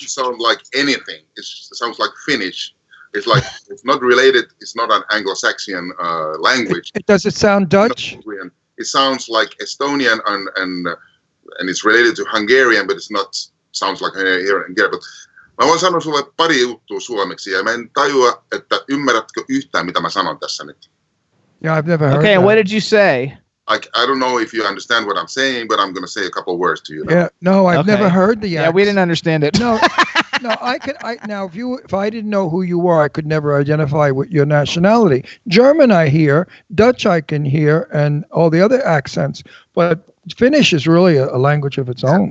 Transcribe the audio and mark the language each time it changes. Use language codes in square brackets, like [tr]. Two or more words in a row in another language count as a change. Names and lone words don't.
[en] It sounds like anything. It sounds like Finnish. It's like, it's not related. It's not an Anglo-Saxon language. Does it sound Dutch? It sounds like Estonian and it's related to Hungarian, but it's not, sounds like here in Hungary. [fi] But mä voin sanoa sulle pari juttua suomeksi ja mä en tajua, että ymmärrätkö yhtään, mitä mä sanon tässä nyt. [en] Yeah, I've never heard Okay, that. what did you say? I don't know if you understand what I'm saying, but I'm going to say a couple of words to you. Now. Yeah, no, I've never heard the Yeah, we didn't understand it. No, now if I didn't know who you were, I could never identify with your nationality. German I hear, Dutch I can hear, and all the other accents, but Finnish is really a language of its own.